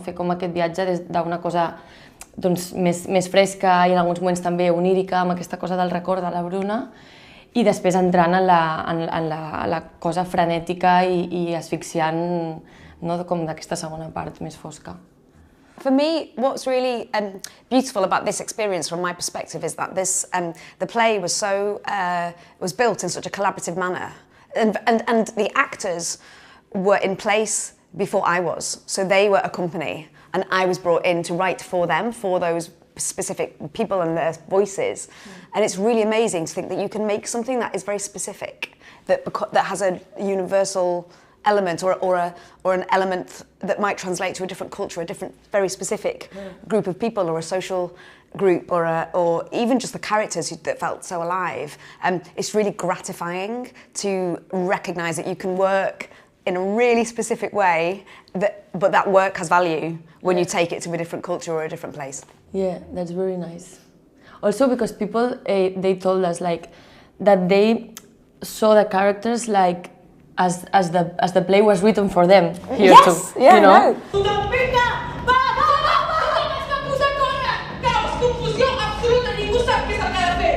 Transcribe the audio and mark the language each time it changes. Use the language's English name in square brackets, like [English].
[Catalan] Fer com aquest viatge des d'una cosa més fresca i en alguns moments també onírica, amb aquesta cosa del record de la Bruna, i després entrant en la cosa frenètica i asfixiant no? Com d'aquesta segona part més fosca. [English] For me, what's really beautiful about this experience from my perspective is that the play was built in such a collaborative manner, and the actors were in place before I was, so they were a company, and I was brought in to write for them, for those specific people and their voices, and it's really amazing to think that you can make something that is very specific, that has a universal element or an element that might translate to a different culture, a different very specific group of people or a social group or even just the characters that felt so alive. It's really gratifying to recognise that you can work in a really specific way, but that work has value when you take it to a different culture or a different place. Yeah, that's very nice. Also because people, they told us like that they saw the characters like as the play was written for them here yes, too. Yeah, you know? [Catalan] Tothom vinga! Va! Tothom es va posar a córrer! Caos, confusió absoluta, ningú sap què s'ha de fer!